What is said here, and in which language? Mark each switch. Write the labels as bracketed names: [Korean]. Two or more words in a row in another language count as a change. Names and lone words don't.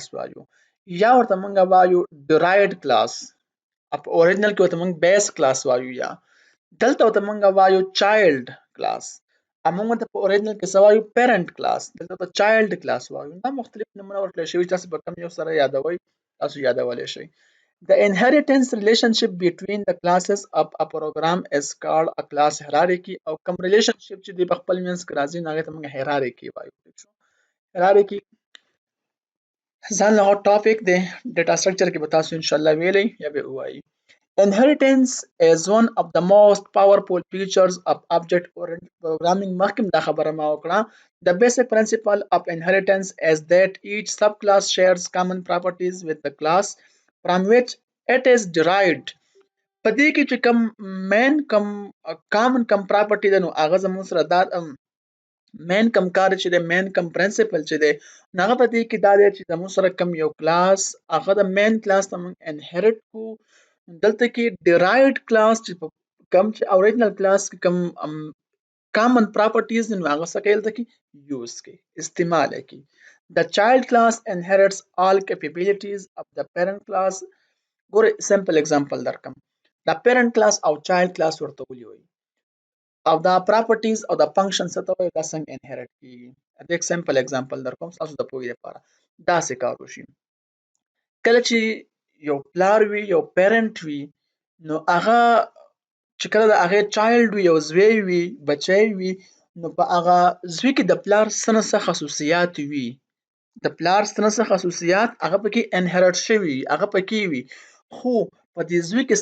[Pashto] وایو یا ورته موږ وایو [English] derived class [Pashto] په اوریجنل کې ورته موږ [English] base class [Pashto] وایو یا دلته ورته موږ وایو [English] child class [Pashto] موږ ته په اوریجنل کې څه وایو [English] parent class [Pashto] دلته ته [English] child class [Pashto] وایو دا مختلف نومونه ورکړل شوي تاسو به کوم یو سره یادوئ تاسو یادولی شئ [English] The inheritance relationship between the classes of a program is called a class hierarchy [Pashto] او کوم relationship چې دی په خپل منځ کې راځي نو هغې ته موږ hierarchy وایو hierarchy ځان له ټاپک دی [English] data structure [Pashto] کې به تاسو انشاءالله ویلی یا به ووایي [English] Inheritance is one of the most powerful features of object-oriented programming. [Pashto] مخکې دا خبره ما وکړه [English] The basic principle of inheritance is that each subclass shares common properties with the class from which it is derived. [Pashto] په دې کې چې کوم مین کوم کامن کوم پراپرټي ده نو هغه زموږ سره دا مین کم کار چې دی مین کم پرنسپل چې دی نو هغه په دې کې دا دی چې زموږ سره کم یو کلاس هغه د [English] main class [Pashto] نه موږ انهرټ کو دلته کې [English] derived class [Pashto] چې کم چې [English] original class [Pashto] کې کم [English] common properties [Pashto] نو هغه څه کوي دلته کې یوز کوي استعمال یې کوي [English] the child class inherits all capabilities of the parent class [Pashto] ګوره [English] simple example [Pashto] درکم دا [English] parent class [Pashto] او [English] child class [Pashto] ورته ولي وایي او دا properties او دا functions څه ته وایي دا څنګه inherit کیږي د یک [English] simple example [Pashto] درکوم تاسو د پوهې لپاره داسې کار وشي کله چې یو پلار وي یو parent وي نو هغه چې کله د هغې چایلډ وي یو زوی وي بچی وي نو په هغه زوی کې د پلار څه نه څه خصوصیات وي د پلار څه نه څه خصوصیات هغه پکې انهرټ شوي هغه پکې وي خو په دې زوی کې